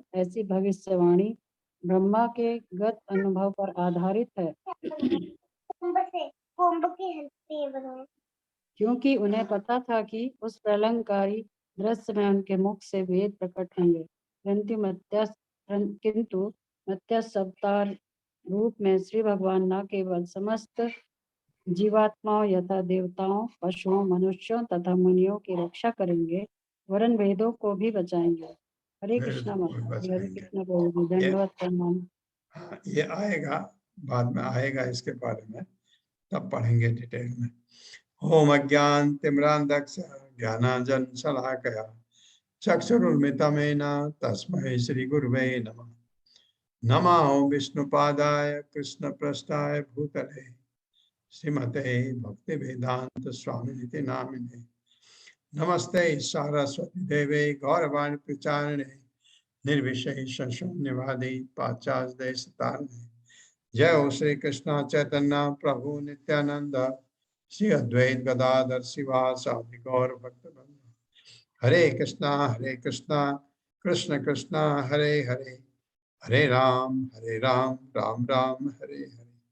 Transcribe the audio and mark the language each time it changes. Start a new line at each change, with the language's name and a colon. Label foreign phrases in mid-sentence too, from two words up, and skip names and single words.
Hindi: ऐसी भविष्यवाणी ब्रह्मा के गत अनुभव पर आधारित है, क्योंकि उन्हें पता था कि उस प्रलंकारी दृश्य में उनके मुख से वेद प्रकट होंगे, किंतु मत्स्य अवतार रूप में श्री भगवान न केवल समस्त जीवात्माओं यथा देवताओं, पशुओं, मनुष्यों तथा मुनियों की रक्षा करेंगे, वरन वेदों को भी बचाएंगे। हरे कृष्णा माता, हरे कृष्णा प्रभु, धन्यवाद प्रणाम। ये आएगा, बाद में आएगा इसके बारे में, तब पढ़ेंगे डिटेल में।
Sanskrit: ओम अज्ञान तिम्रांधस्य ज्ञानांजन शलाकया चक्षुरुन्मिलितं तस्मै श्री गुरुवे नमः। नमो विष्णुपादाय कृष्णप्रेष्ठाय भूतले श्रीमते भक्ति वेदांत स्वामिनिति नामिने। नमस्ते सरस्वती देवे गौरवाणी प्रचारिणे निर्विशेष शून्यवादी पाश्चात्य देश तारिणे। जय हो श्री कृष्ण चैतन्य प्रभु नित्यानंद श्री अद्वैत गदाधर शिवासादि गौर भक्तवृंद। हरे कृष्णा कृष्ण कृष्ण हरे हरे, हरे राम राम राम हरे हरे।